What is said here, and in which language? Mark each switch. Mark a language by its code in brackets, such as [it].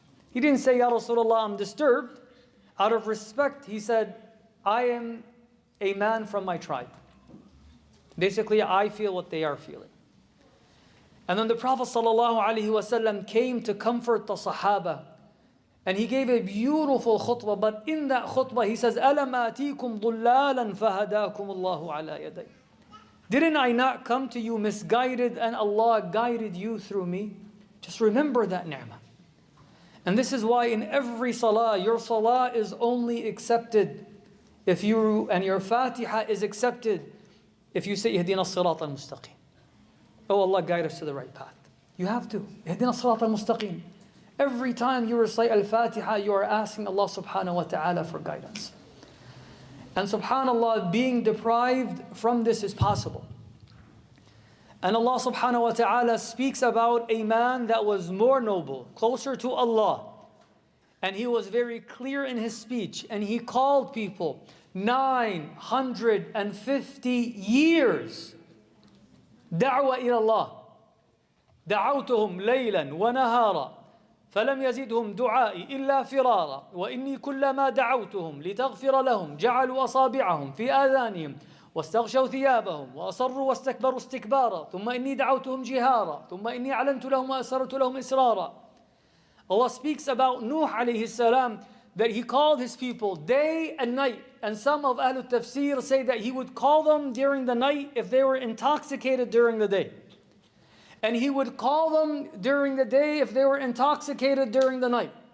[en] He didn't say, Ya Rasulullah, I'm disturbed. Out of respect, he said, I am a man from my tribe. Basically, I feel what they are feeling. And then the Prophet ﷺ came to comfort the Sahaba. And he gave a beautiful khutbah. But in that khutbah, he says, [ar] أَلَمْ آتِيكُمْ ضُلَّالًا فَهَدَاكُمُ اللَّهُ عَلَى يَدَيْهِ. [en] Didn't I not come to you misguided and Allah guided you through me? Just remember that ni'mah. And this is why in every salah, your salah is only accepted if you, and your Fatiha is accepted if you say, [ar] Ihdina as-sirat al-mustaqim. [en] Oh Allah, guide us to the right path. You have to. [ar] Ihdina as-sirat al-mustaqim. [en] Every time you recite al-Fatiha, you are asking Allah subhanahu wa ta'ala for guidance. And subhanallah, being deprived from this is possible. And Allah subhanahu wa ta'ala speaks about a man that was more noble, closer to Allah. And he was very clear in his speech. And he called people 950 years. [ar] Da'wa ila Allah. دعوتهم ليلا ونهارا فلم يزدهم دعائي إلا فرارا وإني كلما دعوتهم لتغفر لهم جعلوا أصابعهم في آذانهم واستغشوا ثيابهم وأصروا واستكبروا استكبارا ثم إني دعوتهم جهارا ثم إني أعلنت لهم وأسررت لهم إسرارا. [en] Allah speaks about Nuh alayhi salam, that he called his people day and night. And some of Ahlul Tafsir say that he would call them during the night if they were intoxicated during the day. And he would call them during the day if they were intoxicated during the night.